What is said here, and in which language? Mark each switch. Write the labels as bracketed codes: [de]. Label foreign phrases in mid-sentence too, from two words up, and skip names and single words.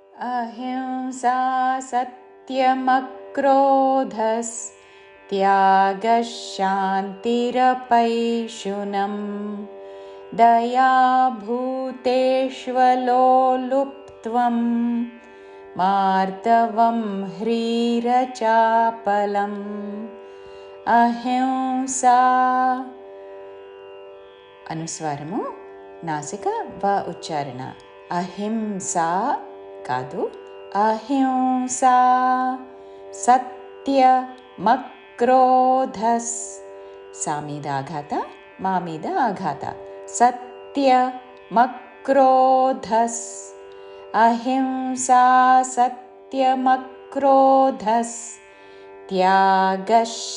[sa] अहिंसा सत्यमक्रोधस्त्यागः शान्तिरपैशुनं दया भूतेष्वलोलुप्त्वं मार्दवं ह्रीरचापलम् अहिंसा [te] అనుస్వారము నాసిక వ ఉచ్చారణ అహింసా కాదు [sa] అహింసా సత్యమక్రోధస్ [te] సా మీద ఆఘాత మా మీద ఆఘాత [sa] సత్యమక్రోధస్ అహింసా సత్యమక్రోధస్ త్యాగः